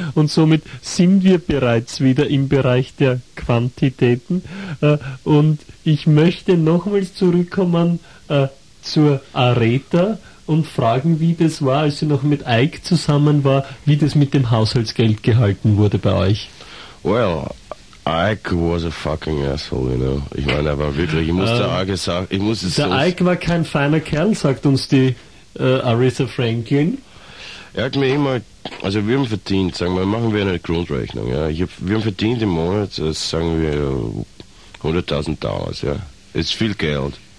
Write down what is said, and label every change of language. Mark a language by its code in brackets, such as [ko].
[de] Und somit sind wir bereits wieder im Bereich der Quantitäten. Und ich möchte nochmals zurückkommen zur Aretha und fragen, wie das war, als sie noch mit Ike zusammen war, wie das mit dem Haushaltsgeld gehalten wurde bei euch. [en] Well, Ike was a fucking asshole, you know. [de] Ich meine, er war wirklich, ich musste Ike sagen, ich muss es sagen. Der Ike war kein feiner Kerl, sagt uns die Aretha Franklin. Er hat mir immer, also wir haben verdient, sagen wir, machen wir eine Grundrechnung, ja. Wir haben verdient im Monat, sagen wir, $100,000, ja. Ist viel Geld.